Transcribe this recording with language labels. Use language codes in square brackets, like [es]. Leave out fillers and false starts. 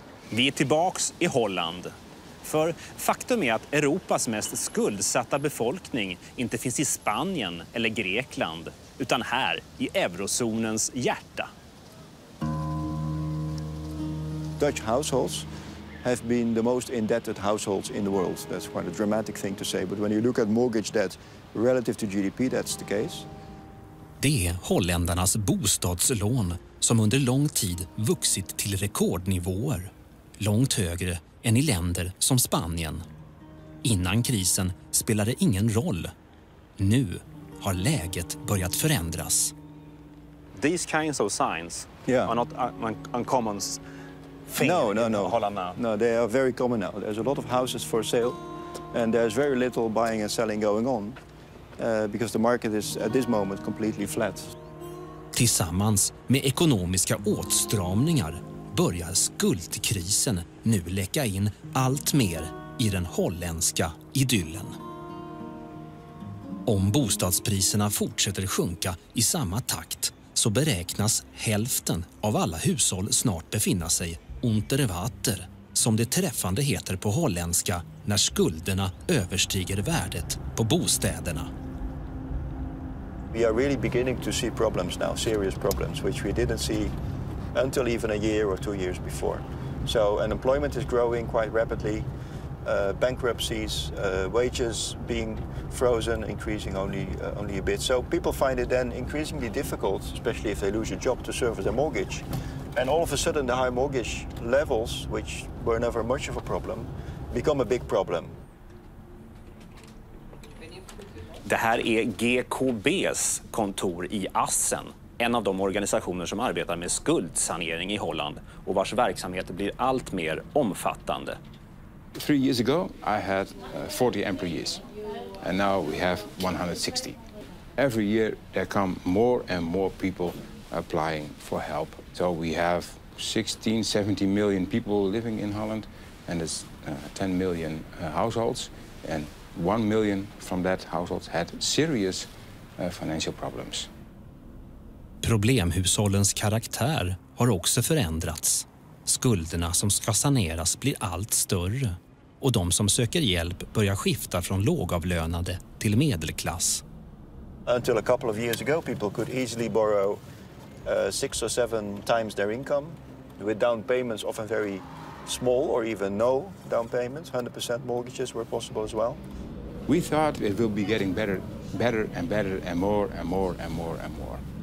[sv] Vi är tillbaks i Holland. För faktum är att Europas mest skuldsatta befolkning inte finns i Spanien eller Grekland, utan här i eurozonens hjärta. [en] Dutch households have been the most indebted households in the world. That's quite a dramatic thing to say, but when you look at mortgage debt relative to GDP, that's the case. [sv] Det är holländarnas bostadslån som under lång tid vuxit till rekordnivåer. Långt högre än i länder som Spanien. Innan krisen spelade ingen roll. Nu har läget börjat förändras. [en] These kinds of signs are not uncommon thing in Holland now. No, they are very common now. There's a lot of houses for sale and there's very little buying and selling going on because the market is at this moment completely flat. [sv] Tillsammans med ekonomiska åtstramningar börjar skuldkrisen nu läcka in allt mer i den holländska idyllen. Om bostadspriserna fortsätter sjunka i samma takt så beräknas hälften av alla hushåll snart befinna sig [nl] unter water, [sv] som det träffande heter på holländska när skulderna överstiger värdet på bostäderna. [en] We are really beginning to see problems now, serious problems, which we didn't see until even a year or 2 years before. So unemployment is growing quite rapidly, bankruptcies, wages being frozen, increasing only a bit. So people find it then increasingly difficult, especially if they lose a job, to service their mortgage. And all of a sudden the high mortgage levels, which were never much of a problem, become a big problem. [sv] Det här är GKBs kontor i Assen, en av de organisationer som arbetar med skuldsanering i Holland och vars verksamhet blir allt mer omfattande. [en] 3 years ago I had 40 employees and now we have 160. Every year there come more and more people applying for help. So we have 16-17 million people living in Holland and there's 10 million households, and 1 million from that households had serious financial problems. [sv] Problemhushållens karaktär har också förändrats. Skulderna som ska saneras blir allt större och de som söker hjälp börjar skifta från lågavlönade till medelklass. [en] Until a couple of years ago, people could easily borrow 6 or 7 times their income with down payments often very small or even no down payments. 100% mortgages were possible as well. We thought it will be getting better and better and more and more and more and more.